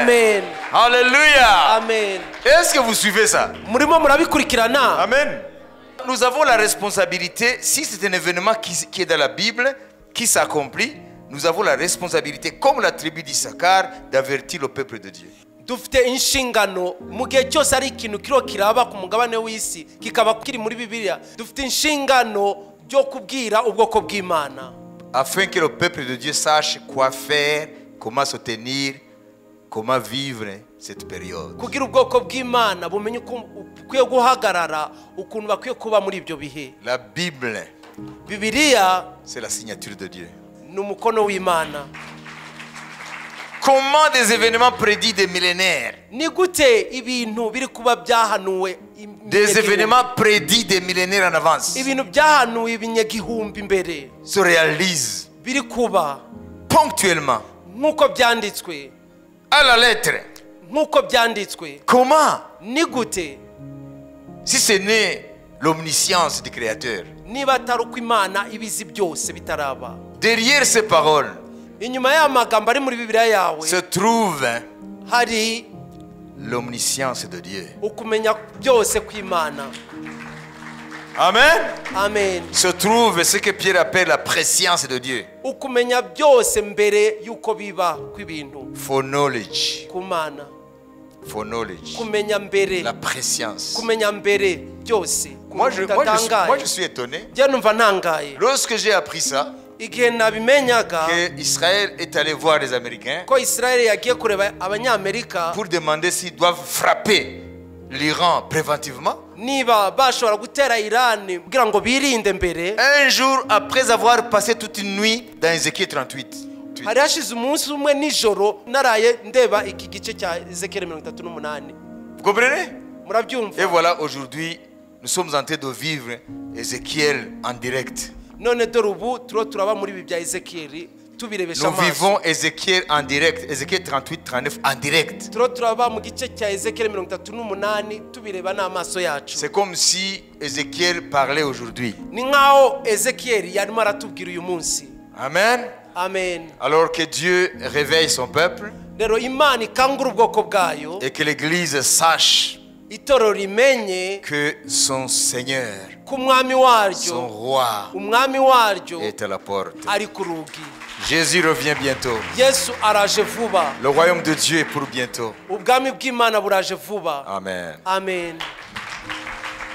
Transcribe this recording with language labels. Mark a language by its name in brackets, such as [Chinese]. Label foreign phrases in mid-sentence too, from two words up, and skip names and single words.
[French] Amen. Alléluia. Amen. Est-ce que vous suivez ça? [Kinyarwanda] Murimo murabikurikirana? [French] Amen. Nous avons la responsabilité, si c'est un événement qui est dans la Bible, qui s'accomplit, nous avons la responsabilité, comme la tribu d'Issachar, d'avertir le peuple de Dieu. [Kinyarwanda] Dufite inshingano mu gihe cyose ari ikintu kiro kiraba ku mugabane w'isi kikaba kiri muri Bibiliya, dufite inshingano byo kubwira ubwoko bw'Imana, [French] Afin que le peuple de Dieu sache quoi faire, comment se tenir, comment vivre cette période. [Kinyarwanda] kugira ubwoko bw'Imana bumenye uko ukwiye guhagarara, ukuntu bakwiye kuba muri ibyo bihe. [French] La Bible, [Kinyarwanda] Bibiliya [French] c'est la signature de Dieu. [Kinyarwanda] ni umukono w'Imana. [French] Comment des événements prédits des millénaires, [Kinyarwanda] Ni gute ibintu biri kuba byahanuwe [French] des événements prédits des millénaires en avance, [Kinyarwanda] ibintu byahanuwe ibinyagihumbi imbere [French] se réalisent [Kinyarwanda] biri kuba [French] ponctuellement, [Kinyarwanda] nk'uko byanditswe, [French] à la lettre? [Kinyarwanda] nk'uko byanditswe? [French] Comment? [Kinyarwanda] Ni gute [French] Si ce n'est l'omniscience du Créateur. [Kinyarwanda] niba atari uko Imana ibizi byose bitaraba? [French] Derrière ces paroles [Kinyarwanda] Inyuma y'amagambo ari muri Bibiliya yawe [French] se trouve [Kinyarwanda] hari [French] l'omniscience de Dieu. [Kinyarwanda] ukumenya byose kw'Imana. [French] Amen. [Kinyarwanda] Amen. [French] Se trouve ce que Pierre appelle la préscience de Dieu. [Kinyarwanda] Ukumenya byose mbere y'uko biba kw'ibintu Foreknowledge. ku Mana. Foreknowledge. Kumenya mbere, [French] La préscience. [Kinyarwanda] kumenya mbere byose. [French] Moi je suis étonné. [Kinyarwanda] Njye numva ntangaye [French] Lorsque j'ai appris ça, [Kinyarwanda] igihe nabimenyaga [French] que Israël est allé voir les Américains [Kinyarwanda] ko Israel yagiye kureba abanyamerika [French] pour demander s'ils doivent frapper l'Iran préventivement. [Kinyarwanda] niba bashobora gutera Irani kugira ngo birinde mbere. [French] Un jour après avoir passé toute une nuit dans Ézéchiel 38. [Kinyarwanda] Hari hashize umunsi umwe nijoro naraye ndeba iki gice cya Ezekiel 38. [French] Vous comprenez? Et [Kinyarwanda] Murabyumva? [French] voilà aujourd'hui nous sommes en train de vivre Ézéchiel en direct. [Kinyarwanda] none dore ubu turiho turaba muri ibi bya ezekiyeli tubirebesha [French] Nous [Kinyarwanda] amaso [French] vivons Ézéchiel en direct, Ézéchiel 38, 39 en direct. [Kinyarwanda] turiho turaba mu gice cya ezekiyeli 38 tubireba n'amaso yacu. [French] C'est comme si Ézéchiel parlait aujourd'hui. [Kinyarwanda] Ni nk'aho ezekiyeli yarimo aratubwira uyu munsi. [French] Amen. [Kinyarwanda] Amen. [French] Alors que Dieu réveille son peuple [Kinyarwanda] rero imana ikangura ubwoko bwayo, [French] et que l'Église sache [Kinyarwanda] itorero rimenye [French] que son Seigneur, [Kinyarwanda] ko umwami [French] son [Kinyarwanda] waryo, [French] roi [Kinyarwanda] umwami waryo [French] est à la porte. [Kinyarwanda] ari ku rugi. [French] Jésus revient bientôt. [Kinyarwanda] Yesu araje vuba. [French] Le royaume de Dieu est pour bientôt. [Kinyarwanda] Ubwami bw'Imana buraje vuba. [French] Amen. [Kinyarwanda] Amen.